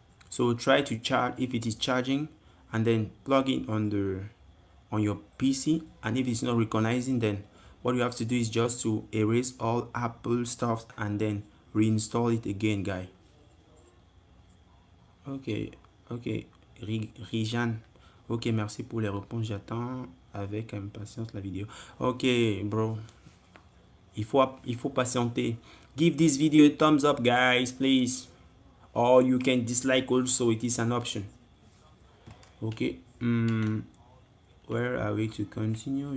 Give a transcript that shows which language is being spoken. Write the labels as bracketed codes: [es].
[en] So try to charge if it is charging, and then plug it on your PC. And if it's not recognizing, then what you have to do is just to erase all Apple stuff and then reinstall it again, guy. Ok, ok. Rijan. [fr] Ok, merci pour les réponses. J'attends avec impatience la vidéo. [en] Ok, bro. [fr] Il faut patienter. [en] Give this video a thumbs up, guys, please. Or you can dislike also. It is an option. Ok. Where are we to continue?